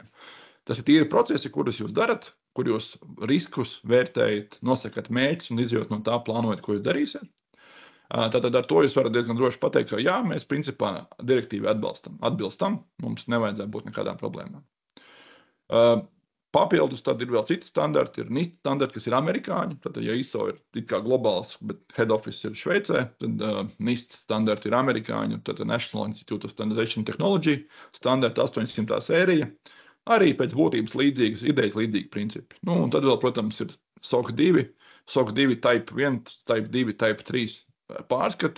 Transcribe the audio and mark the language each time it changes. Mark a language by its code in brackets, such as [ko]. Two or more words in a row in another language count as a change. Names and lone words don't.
[lv] Tas ir tīri procesi, kurus jūs darat, kur jūs riskus vērtējat, nosakat mērķus un izjūt no tā plānojat, ko jūs darīsiet. Tātad ar to jūs varat diezgan droši pateikt, ka jā, mēs principā direktīvi atbilstam, mums nevajadzētu būt nekādām problēmām. Papildus tad ir vēl citi standarti, ir NIST standarti, kas ir amerikāņi, tad ja ISO ir it kā globāls, bet [en] head office [lv] ir Šveicē, tad NIST standarti ir amerikāņi, tad National Institute of Standardization and Technology standarti 800. sērija, arī pēc būtības līdzīgas, idejas līdzīgi principi. Un tad vēl, protams, ir SOC 2, SOC 2 Type 1, Type 2, Type 3 pārskati.